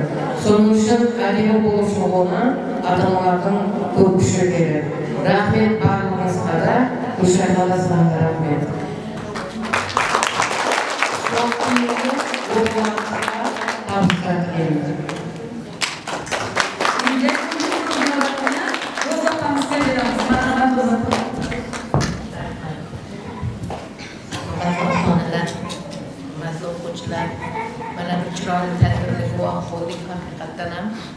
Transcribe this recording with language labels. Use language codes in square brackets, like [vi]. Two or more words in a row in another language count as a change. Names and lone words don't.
[kk] Соның үшін әдемі болып шығуына ата-аналардың көп күші керек. Рахмет барлығыңызға да, Гүлшатқа да саған да рахмет. Сол кейінгі оқуларыңызға табыстар тілеймін. [uz] Mana bu chiroyli tadbirga guvoh bo'ldik haqiqatdan ham.